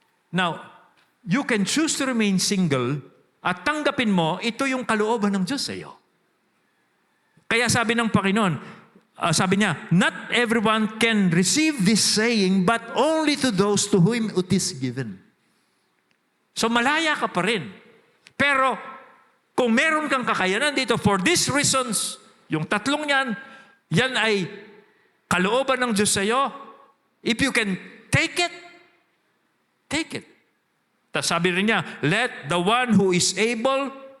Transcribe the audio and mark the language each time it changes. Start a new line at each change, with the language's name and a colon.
English: Now, you can choose to remain single
Filipino: at tanggapin mo, ito yung kalooban ng Diyos sa iyo. Kaya sabi ng Panginoon, sabi niya,
English: not everyone can receive this saying, but only to those to whom it is given.
Filipino: So malaya ka pa rin. Pero kung meron kang kakayanan dito,
English: for these reasons,
Filipino: yung tatlong yan ay kalooban ng Diyos sa iyo.
English: If you can take it, take it.
Filipino: Tapos sabi rin niya,
English: let the one who is able